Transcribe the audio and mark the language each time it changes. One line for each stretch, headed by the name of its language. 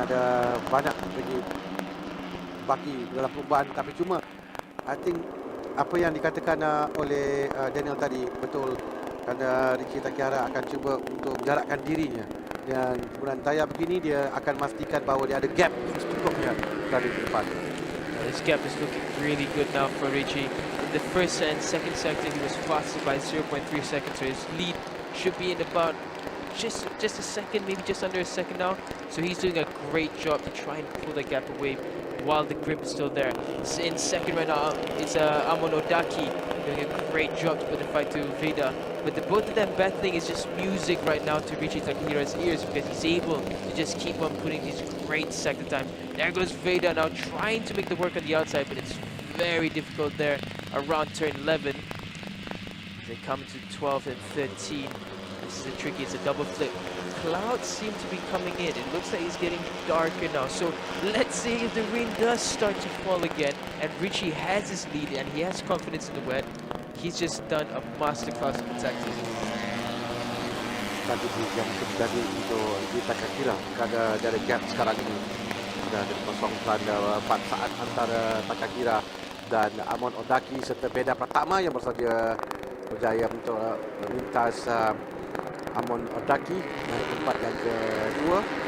Malay: Ada banyak lagi baki dalam perlumbaan, tapi cuma
English: I think
Malay: apa yang dikatakan oleh Daniel tadi betul, kerana Riichi Takahira akan cuba untuk menjarakkan dirinya. Dan kemudian tayar begini dia akan memastikan bahawa dia ada gap yang secukupnya dari depan.
English: This gap is looking really good now for Riichi. In the first and second sector, he was faster by 0.3 seconds, so his lead should be in about just a second, maybe just under a second now. So he's doing a great job to try and pull the gap away while the grip is still there. In second right now, it's Amon Odaki doing a great job to put the fight to Veda. But the both of them battling is just music right now to Riichi Takahira's ears, because he's able to just keep on putting these great sector times. There goes Veda now trying to make the work on the outside, but it's very difficult there around turn 11. They come to 12 and 13. This is a tricky, it's a double flip. Clouds seem to be coming in. It looks like it's getting darker now. So let's see if the rain does start to fall again and Riichi has his lead and he has confidence in the wet. He's just done a masterclass of tactics.
Malay: Strategi yang terjadi untuk di Takahira kerana ada gap sekarang ini. Sudah ada kosongkan 4 saat antara Takahira dan Amon Odaki serta Veda Pratama yang bersaja berjaya untuk melintas Amon Odaki naik tempat yang kedua.